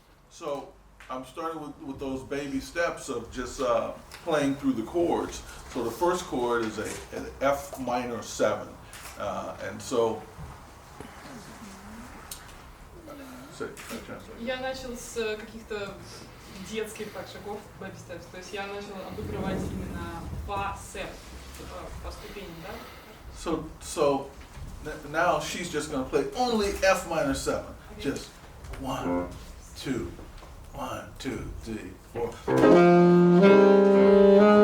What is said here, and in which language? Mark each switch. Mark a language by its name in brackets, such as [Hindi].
[English] So I'm starting with those baby steps of just playing through the chords. So the first chord is an F minor 7, and so. [Russian] Я начал с каких-то детских так шагов, [English] baby steps, [Russian] то есть я начал обыгрывать именно по сет, по ступени, да? [English] So now she's just going to play only F minor 7. Okay. Just 1, 2, 1, 2, 3, 4.